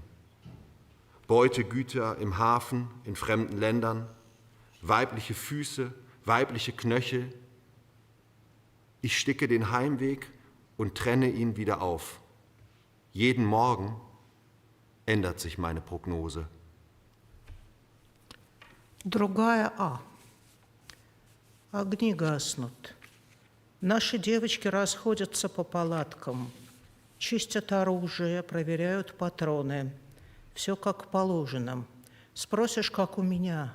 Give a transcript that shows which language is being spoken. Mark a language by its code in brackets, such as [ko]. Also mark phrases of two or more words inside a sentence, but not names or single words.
[de] Beutegüter im Hafen, in fremden Ländern, weibliche Füße, weibliche Knöchel. Ich sticke den Heimweg und trenne ihn wieder auf. Jeden Morgen ändert sich meine Prognose. [ru] Другая А. Огни гаснут. Наши девочки расходятся по палаткам, чистят оружие, проверяют патроны. Все как положено. Спросишь, как у меня?